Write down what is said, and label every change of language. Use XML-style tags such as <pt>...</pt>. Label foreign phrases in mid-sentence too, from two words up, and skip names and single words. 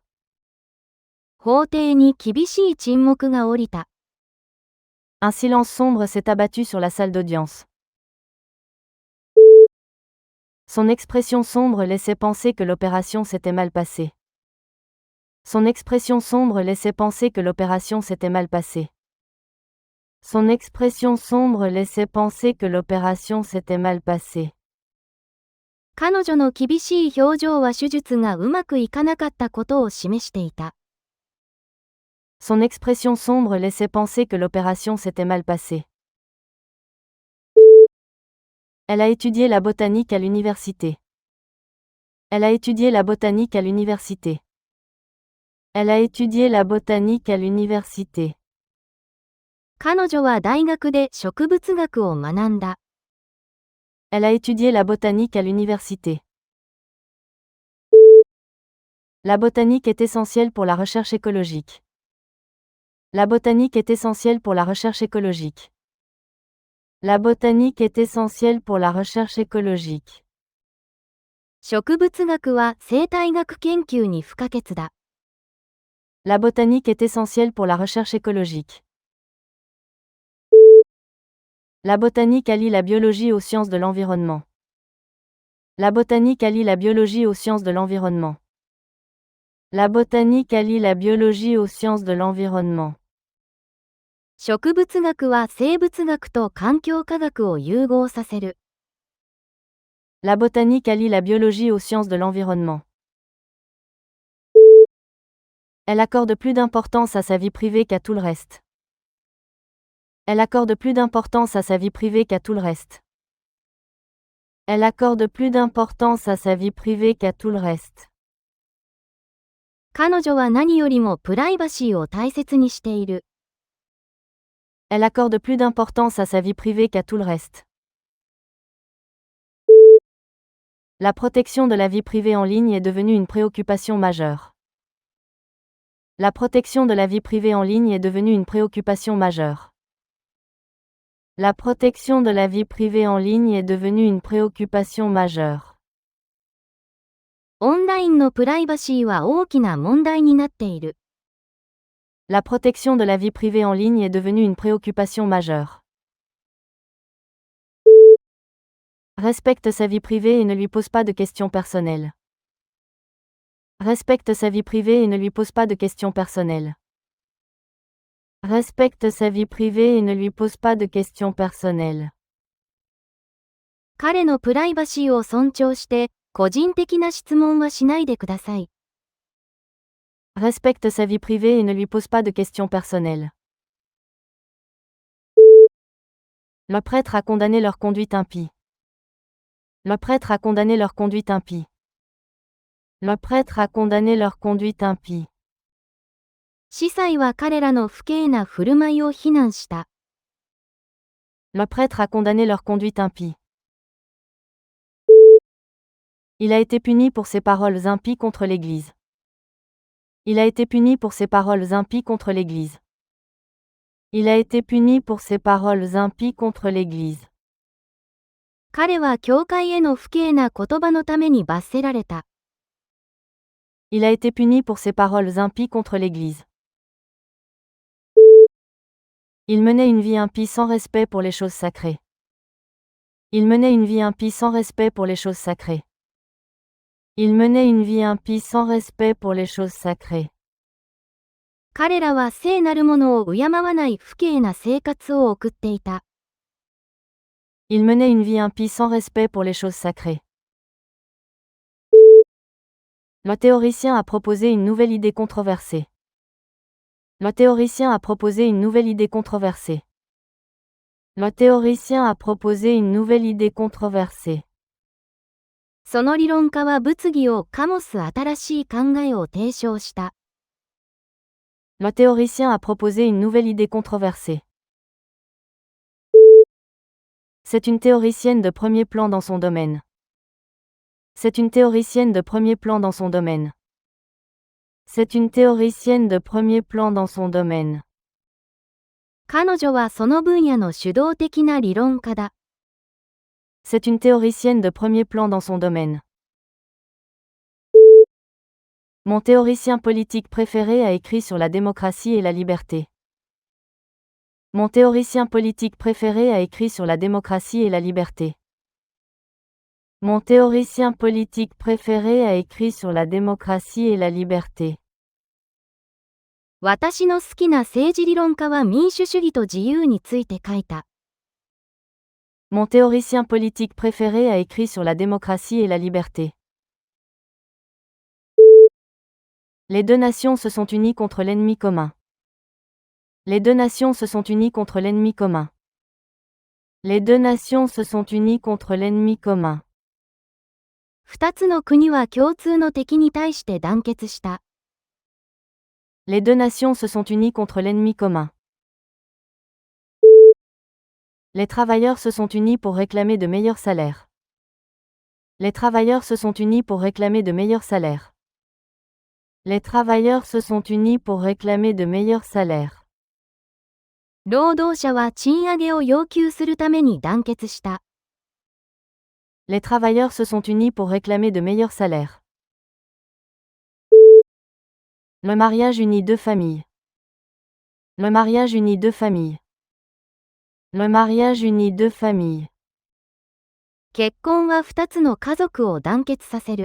<ja>法廷に厳しい沈黙が降りた。</ja> <fr>Un silence sombre s'est abattu sur la salle d'audience. Son expression sombre laissait penser que l'opération s'était mal passée. Son expression sombre laissait penser que l'opération s'était mal passée. Son expression sombre laissait penser que l'opération s'était mal passée.</fr> <ja>彼女の厳しい表情は手術がうまくいかなかったことを示していた。</ja> <fr>Son expression sombre laissait penser que l'opération s'était mal passée. Elle a étudié la botanique à l'université. Elle a étudié la botanique à l'université. Elle a étudié la botanique à l'université.</fr> <ja>彼女は大学で植物学を学んだ。</ja> <fr>Elle a étudié la botanique à l'université. La botanique est essentielle pour la recherche écologique. La botanique est essentielle pour la recherche écologique. La botanique est essentielle pour la recherche écologique.</fr> <ja>植物学は生態学研究に不可欠だ。</ja> <fr>La botanique est essentielle pour la recherche écologique. La botanique allie la biologie aux sciences de l'environnement. La botanique allie la biologie aux sciences de l'environnement. La botanique allie la biologie aux sciences de l'environnement.</fr> <ja>植物学は生物学と環境科学を融合させる。</ja> <fr>La botanique allie la biologie aux sciences de l'environnement. Elle accorde plus d'importance à sa vie privée qu'à tout le reste. Elle accorde plus d'importance à sa vie privée qu'à tout le reste. Elle accorde plus d'importance à sa vie privée qu'à tout le reste.</fr> <ja>彼女は何よりもプライバシーを大切にしている。</ja> <fr>Elle accorde plus d'importance à sa vie privée qu'à tout le reste. La protection de la vie privée en ligne est devenue une préoccupation majeure. La protection de la vie privée en ligne est devenue une préoccupation majeure. La protection de la vie privée en ligne est devenue une préoccupation majeure.</fr> <ja>オンラインのプライバシーは大きな問題になっている。</ja> <fr>La protection de la vie privée en ligne est devenue une préoccupation majeure. Respecte sa vie privée et ne lui pose pas de questions personnelles. Respecte sa vie privée et ne lui pose pas de questions personnelles. Respecte sa vie privée et ne lui pose pas de questions personnelles.</fr> <ja>彼のプライバシーを尊重して、個人的な質問はしないでください。</ja> <fr>Respecte sa vie privée et ne lui pose pas de questions personnelles. Le prêtre a condamné leur conduite impie. Le prêtre a condamné leur conduite impie. Le prêtre a condamné leur conduite impie.</fr> <ja>司祭は彼らの不敬な振る舞いを非難した。</ja> <fr>Le prêtre a condamné leur conduite impie. Il a été puni pour ses paroles impies contre l'Église. Il a été puni pour ses paroles impies contre l'Église. Il a été puni pour ses paroles impies contre l'Église.</fr> <ja>彼は教会への不敬な言葉のために罰せられた。</ja> <fr>Il a été puni pour ses paroles impies contre l'Église. Il menait une vie impie sans respect pour les choses sacrées. Il menait une vie impie sans respect pour les choses sacrées. Il menait une vie impie sans respect pour les choses sacrées.</fr> <ja>彼らは聖なるものを敬わない不敬な生活を送っていた。</ja> <fr>Il menait une vie impie sans respect pour les choses sacrées. Le théoricien a proposé une nouvelle idée controversée. Le théoricien a proposé une nouvelle idée controversée. Le théoricien a proposé une nouvelle idée controversée.</fr> <ja>その理論家は物議を醸す新しい考えを提唱した。</ja> <fr>Le théoricien a proposé une nouvelle idée controversée. C'est une théoricienne de premier plan dans son domaine. C'est une théoricienne de premier plan dans son domaine. C'est une théoricienne de premier plan dans son domaine.</fr> <ja>彼女はその分野の主導的な理論家だ。</ja> <fr>C'est une théoricienne de premier plan dans son domaine. Mon théoricien politique préféré a écrit sur la démocratie et la liberté. Mon théoricien politique préféré a écrit sur la démocratie et la liberté. Mon théoricien politique préféré a écrit sur la démocratie et la liberté.</fr> <ja>私の好きな政治理論家は民主主義と自由について書いた。</ja> <fr>Mon théoricien politique préféré a écrit sur la démocratie et la liberté. Les deux nations se sont unies contre l'ennemi commun. Les deux nations se sont unies contre l'ennemi commun. Les deux nations se sont unies contre l'ennemi commun.</fr> <ja>二つの国は共通の敵に対して団結した。</ja> <fr>Les deux nations se sont unies contre l'ennemi commun. Les travailleurs se sont unis pour réclamer de meilleurs salaires. Les travailleurs se sont unis pour réclamer de meilleurs salaires. Les travailleurs se sont unis pour réclamer de meilleurs salaires.</fr> <ja>労働者は賃上げを要求するために団結した。</ja> <fr>Les travailleurs se sont unis pour réclamer de meilleurs salaires. Le mariage unit deux familles. Le mariage unit deux familles. Le mariage unit deux familles.</fr> <ja>結婚は2つの家族を団結させる。</ja>